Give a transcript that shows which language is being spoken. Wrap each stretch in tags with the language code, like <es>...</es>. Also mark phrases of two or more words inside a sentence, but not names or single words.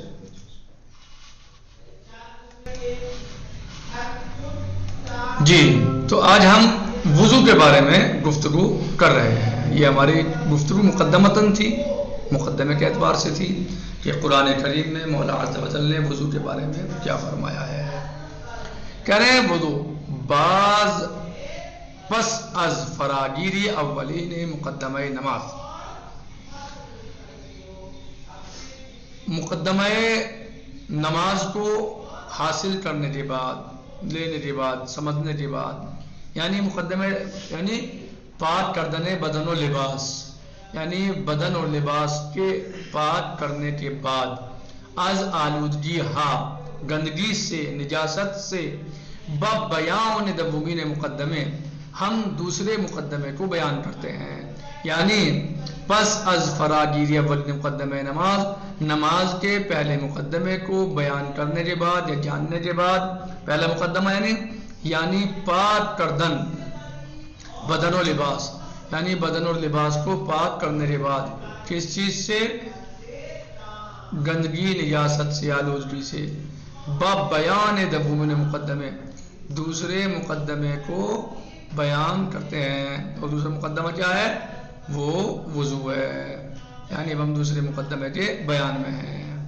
<ur>جی تو آج ہم وضو کے بارے میں گفتگو کر رہے ہیں. یہ ہماری گفتگو مقدمتاً تھی، مقدمے کے اعتبار سے تھی کہ قرآن کریم میں مولا عز و جل نے وضو کے بارے میں کیا فرمایا ہے. کہہ رہے ہیں</ur> <fa>وضو بعض پس از فراگیری اولین مقدمہ نماز،</fa> <ur>مقدمہ نماز کو حاصل کرنے کے بعد، لینے کے بعد، سمجھنے کے بعد، یعنی مقدمہ یعنی</ur> <fa>پاک کردن بدن و لباس،</fa> <ur>یعنی بدن اور لباس کے پاک کرنے کے بعد،</ur> <fa>از آلودگی ہا</fa> <ur>گندگی سے، نجاست سے،</ur> <fa>بیان دومین مقدمے</fa> <ur>ہم دوسرے مقدمے کو بیان کرتے ہیں. یعنی</ur> <fa>پس از فراگیری اول مقدمہ نماز،</fa> <ur>نماز کے پہلے مقدمے کو بیان کرنے کے بعد یا جاننے کے بعد، پہلا مقدمہ یعنی</ur> <fa>پاک کردن بدن و لباس،</fa> <ur>یعنی بدن اور لباس کو پاک کرنے کے بعد کس چیز سے، گندگی، نجاست سے، آلودگی سے،</ur> <fa>بیان دومین مقدمے</fa> <ur>دوسرے مقدمے کو بیان کرتے ہیں. اور دوسرا مقدمہ کیا ہے، وہ وضو ہے، یعنی ہم دوسرے مقدمے کے بیان میں ہیں.</ur>